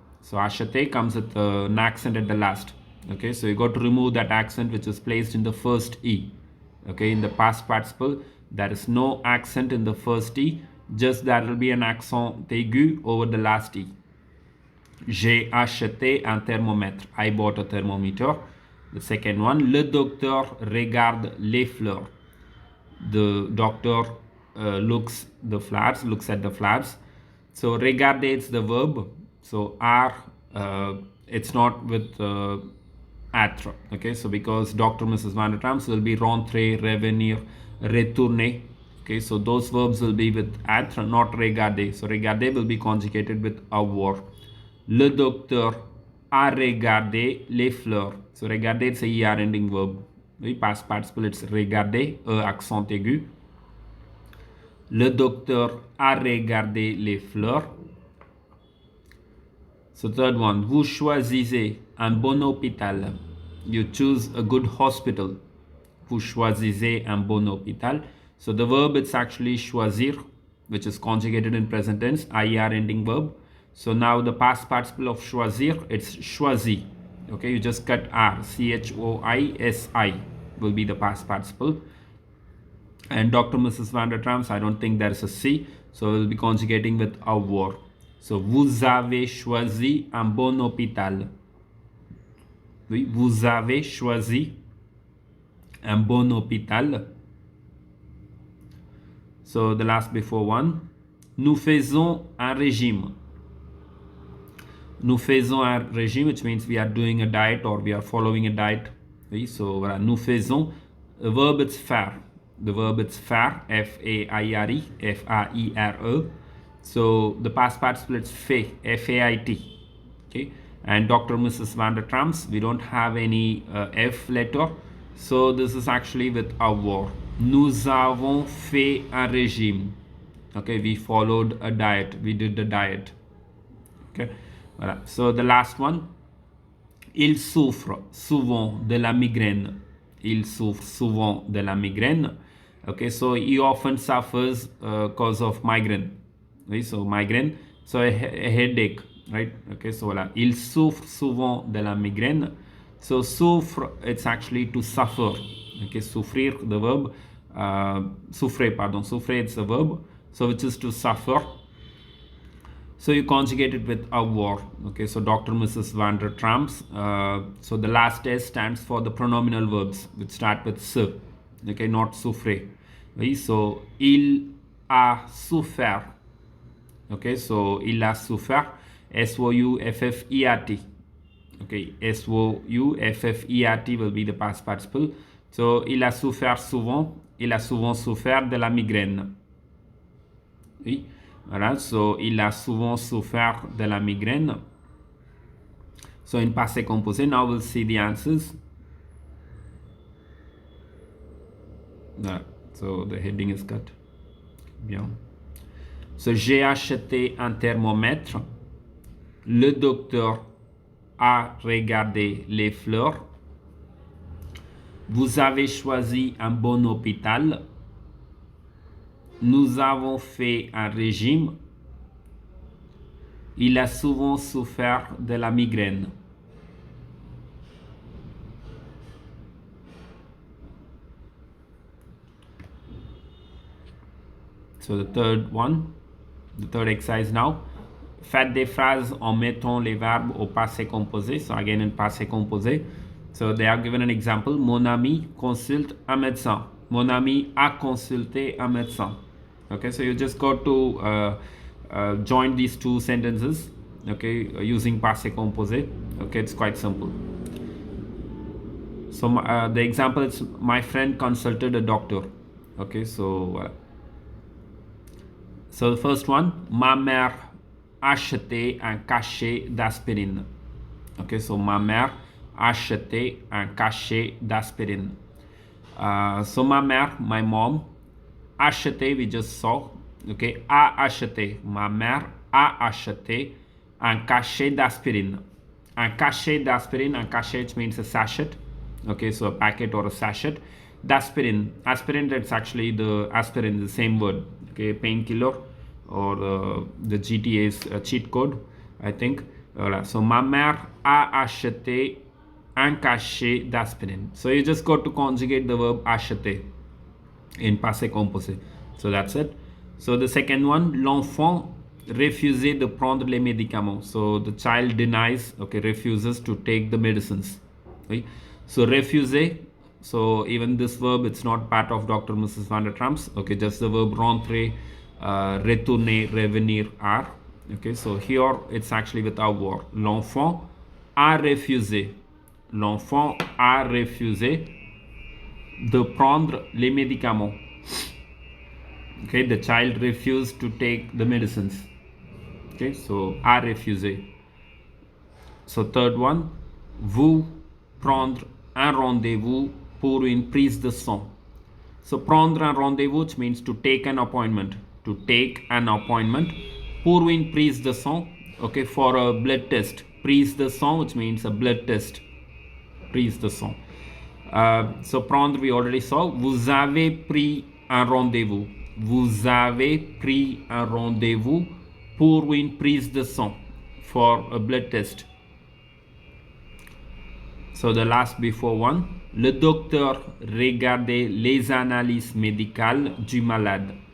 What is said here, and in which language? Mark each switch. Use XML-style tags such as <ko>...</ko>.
<en>So acheter comes with an accent at the last. Okay, so you got to remove that accent which is placed in the first E. Okay, in the past participle, there is no accent in the first E, just there will be an accent aigu over the last E.</en> <fr>J'ai acheté un thermomètre.</fr> <en>I bought a thermometer. The second one,</en> <fr>le docteur regarde les fleurs.</fr> <en>The doctor looks at the flowers. So regarder, it's the verb. So are, it's not with être. Okay, so because Dr. Mrs. Van der Trams will be rentrer, revenir, retourner. Okay, so those verbs will be with être, not regarder. So regarder will be conjugated with avoir.</en> <fr>Le docteur a regardé les fleurs.</fr> <en>So regarder, it's a ER ending verb. Oui, past participle, it's regarder, accent aigu.</en> <fr>Le docteur a regardé les fleurs.</fr> <en>So third one,</en> <fr>vous choisissez un bon hôpital.</fr> <en>You choose a good hospital.</en> <fr>Vous choisissez un bon hôpital.</fr> <en>So the verb, it's actually choisir, which is conjugated in present tense, IR ending verb. So now the past participle of choisir, it's choisi. Okay, you just cut R, CHOISI will be the past participle. And Dr. Mrs. Van der Trams, I don't think there's a C, so we'll be conjugating with avoir.</en> <fr>So vous avez choisi un bon hôpital. Oui, vous avez choisi un bon hôpital.</fr> <en>So the last before one,</en> <fr>nous faisons un régime. Nous faisons un régime,</fr> <en>which means we are doing a diet or we are following a diet.</en> <fr>Oui, so nous faisons.</fr> <en>The verb, it's faire. The verb, it's faire, F-A-I-R-E, F-A-I-R-E. So the past participle is fait, F-A-I-T. Okay, and Dr. Mrs. Van der Trumps, we don't have any F letter, so this is actually with avoir.</en> <fr>Nous avons fait un régime.</fr> <en>Okay, we followed a diet, we did the diet.</en> <fr>Okay, voilà.</fr> <en>So the last one,</en> <fr>il souffre souvent de la migraine. Il souffre souvent de la migraine.</fr> <en>Okay, so he often suffers cause of migraine. Okay, so migraine, so a headache, right? Okay, so voilà.</en> <fr>Il souffre souvent de la migraine.</fr> <en>So souffre, it's actually to suffer. Okay, souffrir, the verb. Souffrir, pardon. Souffrir, it's the verb. So which is to suffer. So you conjugate it with avoir. Okay, so Dr. Mrs. Van der Trumps. So the last S stands for the pronominal verbs which start with se. Okay, not souffrir. Okay, so</en> <fr>il a souffert.</fr> <en>Okay, so</en> <fr>il a souffert.</fr> <en>S-O-U-F-F-E-R-T. Okay, S-O-U-F-F-E-R-T will be the past participle.</en> <fr>So il a souffert souvent. Il a souvent souffert de la migraine. Oui. Voilà, so il a souvent souffert de la migraine.</fr> <en>So in passé composé, now we'll see the answers. So the heading is cut. Bien.</en> <fr>So j'ai acheté un thermomètre. Le docteur a regardé les fleurs. Vous avez choisi un bon hôpital. Nous avons fait un régime. Il a souvent souffert de la migraine.</fr> <en>So the third one, the third exercise now.</en> <fr>Faites des phrases en mettant les verbes au passé composé.</fr> <en>So again in passé composé. So they are given an example.</en> <fr>Mon ami consulte un médecin. Mon ami a consulté un médecin.</fr> <en>Okay, so you just got to join these two sentences. Okay, using passé composé. Okay, it's quite simple. So the example is my friend consulted a doctor. Okay, so the first one,</en> <fr>ma mère a acheté un cachet d'aspirine. Okay, so ma mère a acheté un cachet d'aspirine.</fr> <en>So ma mère, my mom, acheté, we just saw. Okay,</en> <fr>a acheté, ma mère a acheté un cachet d'aspirine.</fr> <en>Un cachet d'aspirine, un cachet means a sachet. Okay, so a packet or a sachet. D'aspirine, aspirin, that's actually the aspirin, the same word. Okay, painkiller or the GTA's cheat code, I think. Voilà.</en> <fr>So ma mère a acheté un cachet d'aspirine.</fr> <en>So you just got to conjugate the verb acheter in passé composé. So that's it. So the second one,</en> <fr>l'enfant refusait de prendre les médicaments.</fr> <en>So the child denies, okay, refuses to take the medicines. Okay. So refuser. So even this verb, it's not part of Dr. Mrs. Van der Trumps. Okay, just the verb rentrer, retourner, revenir are. Okay, so here it's actually with avoir.</en> <fr>L'enfant a refusé. L'enfant a refusé de prendre les médicaments.</fr> <en>Okay, the child refused to take the medicines. Okay, so a refusé. So third one,</en> <fr>vous prendre un rendez-vous pour une prise de sang.</fr> <en>So</en> <fr>prendre un rendez-vous,</fr> <en>which means to take an appointment. To take an appointment.</en> <fr>Pour une prise de sang,</fr> <en>okay, for a blood test. Prise de sang, which means a blood test. Prise de sang. So prendre, we already saw.</en> <fr>Vous avez pris un rendez-vous. Vous avez pris un rendez-vous pour une prise de sang.</fr> <en>For a blood test. So the last before one,</en> <fr>le docteur regardait les analyses médicales du malade.</fr>